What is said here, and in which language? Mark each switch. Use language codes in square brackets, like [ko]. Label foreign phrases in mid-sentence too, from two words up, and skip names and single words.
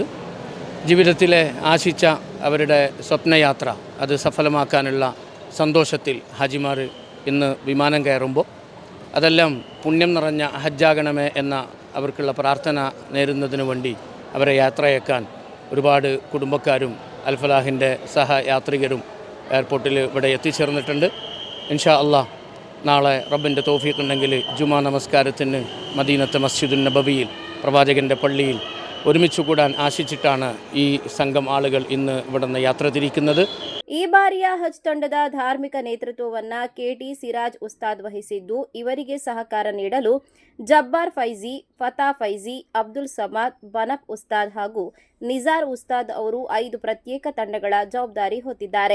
[ml] ജീവിതത്തിലെ ആശിച്ച അവരുടെ സ്വപ്നയാത്ര അത് സഫലമാക്കാനുള്ള സന്തോഷത്തിൽ ഹാജിമാർ ഇന്ന് വിമാനം കയറുമ്പോൾ അതെല്ലാം പുണ്യം നിറഞ്ഞ ഹജ്ജാകണമേ എന്ന അവർക്കുള്ള പ്രാർത്ഥന നേരുന്നതിന് വേണ്ടി അവരെ യാത്രയാക്കാൻ ഒരുപാട് കുടുംബക്കാരും അൽ ഫലാഹിൻ്റെ സഹയാത്രികരും എയർപോർട്ടിൽ ഇവിടെ എത്തിച്ചേർന്നിട്ടുണ്ട്. [ar] إن شاء الله [ml] നാളെ റബ്ബിൻ്റെ തൗഫീഖ് ഉണ്ടെങ്കിൽ ജുമാ നമസ്കാരത്തിന് മദീനത്തെ മസ്ജിദുൻ നബവിയിൽ പ്രവാചകൻ്റെ പള്ളിയിൽ ഒരുമിച്ച് കൂടാൻ ആശിച്ചിട്ടാണ് ഈ സംഘം ആളുകൾ ഇന്ന് ഇവിടെ നിന്ന് യാത്ര തിരിക്കുന്നത്. [kn] ಈ ಬಾರಿಯ ಹಜ್ ತಂಡದ ಧಾರ್ಮಿಕ ನೇತೃತ್ವವನ್ನ ಕೆಟಿ ಸಿರಾಜ್ ಉಸ್ತಾದ್ ವಹಿಸಿದ್ದು, ಇವರಿಗೆ ಸಹಕಾರ ನೀಡಲು ಜಬ್ಬಾರ್ ಫೈಜಿ, ಫತಾ ಫೈಜಿ, ಅಬ್ದುಲ್ ಸಮಾದ್, ಬನಫ್ ಉಸ್ತಾದ್ ಹಾಗೂ ನಿಜಾರ್ ಉಸ್ತಾದ್ ಅವರು 5 ಪ್ರತ್ಯೇಕ ತಂಡಗಳ ಜವಾಬ್ದಾರಿ ಹೊತ್ತಿದ್ದಾರೆ.